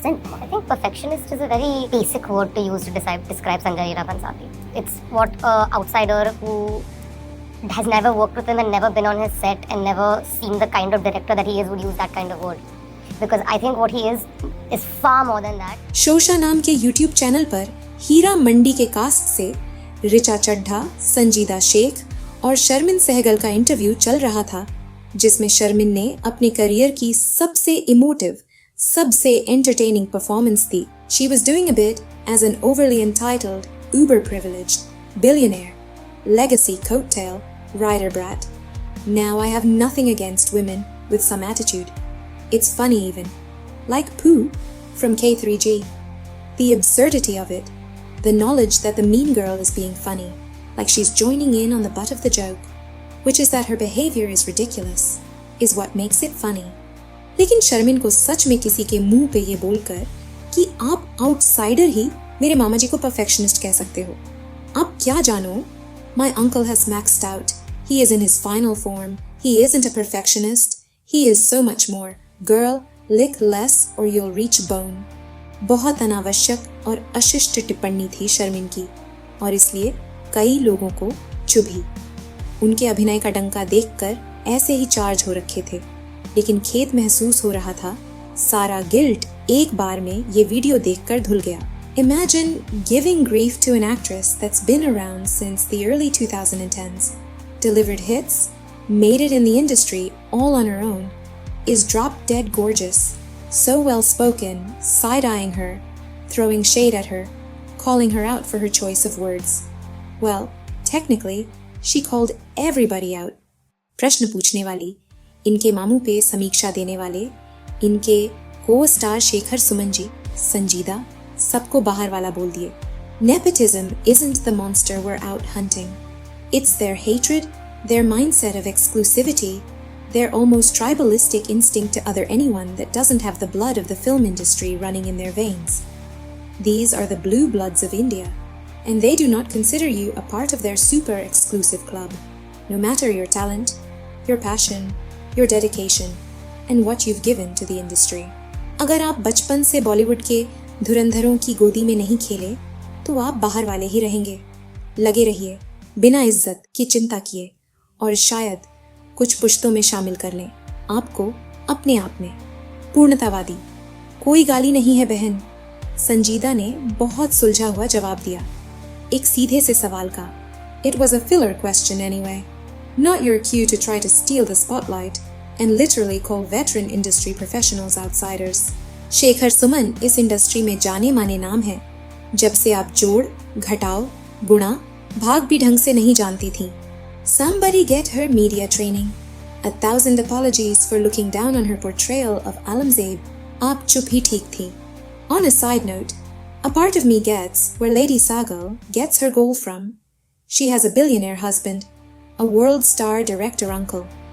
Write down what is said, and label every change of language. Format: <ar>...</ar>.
<en>Then I think perfectionist is a very basic word to use to describe Sanjay Leela Bhansali. It's what an outsider who has never worked with him and never been on his set and never seen the kind of director that he is would use that kind of word. Because I think what he is far more than that.</en> <hi>शोशा नाम के YouTube channel पर हीरा मंडी के cast से रिचा चड्ढा, संजीदा शेख और शर्मिन सहगल का interview चल रहा था, जिसमें शर्मिन ने अपने करियर की सबसे इमोटिव, सबसे entertaining performance the.</hi> <en>She was doing a bit as an overly entitled, uber-privileged, billionaire, legacy coattail, writer brat. Now I have nothing against women with some attitude. It's funny even. Like Pooh from K3G. The absurdity of it. The knowledge that the mean girl is being funny. Like she's joining in on the butt of the joke. Which is that her behavior is ridiculous. Is what makes it funny.</en> <hi>लेकिन शर्मिन को सच में किसी के मुंह पे ये बोलकर कि आप आउटसाइडर ही मेरे मामा जी को परफेक्शनिस्ट कह सकते हो. आप क्या जानो?</hi> <en>My uncle has maxed out. He is in his final form. He isn't a perfectionist. He is so much more. Girl, lick less or you'll reach bone.</en> <hi>बहुत अनावश्यक और अशिष्ट टिप्पणी थी शर्मिन की और इसलिए कई लोगों को चुभी. उनके अभिनय का डंका देखकर ऐसे ही चार्ज हो रखे थे, लेकिन खेद महसूस हो रहा था. सारा गिल्ट एक बार में ये वीडियो देखकर धुल गया.</hi> <en>Imagine giving grief to an actress that's been around since the early 2010s, delivered hits, made it in the industry all on her own, is drop-dead gorgeous, so well-spoken, side-eyeing her, throwing shade at her, calling her out for her choice of words. Well, technically, she called everybody out.</en> <hi>प्रश्न पूछने वाली, इनके मामू पे समीक्षा देने वाले, इनके को-स्टार शेखर सुमन जी, संजीदा, सबको बाहर वाला बोल दिए.</hi> <en>Nepotism isn't the monster we're out hunting. It's their hatred, their mindset of exclusivity, their almost tribalistic instinct to other anyone that doesn't have the blood of the film industry running in their veins. These are the blue bloods of India, and they do not consider you a part of their super exclusive club, no matter your talent, your passion, your dedication, and what you've given to the industry.</en> <hi>अगर आप बचपन से बॉलीवुड के धुरंधरों की गोदी में नहीं खेले, तो आप बाहर वाले ही रहेंगे. लगे रहिए, बिना इज्जत की चिंता किए, और शायद कुछ पुश्तों में शामिल कर लें आपको अपने आप में. पूर्णतावादी, कोई गाली नहीं है बहन. संजीदा ने बहुत सुलझा हुआ जवाब दिया, एक सीधे से सवाल का.</hi> <en>It was a filler question anyway. Not your cue to try to steal the spotlight and literally call veteran industry professionals outsiders.</en> <hi>Shekhar Suman इस इंडस्ट्री में जाने माने नाम है. जब से आप जोड़, घटाओ, गुणा, भाग भी ढंग से नहीं जानती थी.</hi> <en>Somebody get her media training. 1,000 apologies for looking down on her portrayal of Alamzeeb.</en> <hi>आप चुप ही ठीक थी.</hi> <en>On a side note, a part of me gets where Lady Sagal gets her goal from. She has a billionaire husband, a world star director uncle.</en>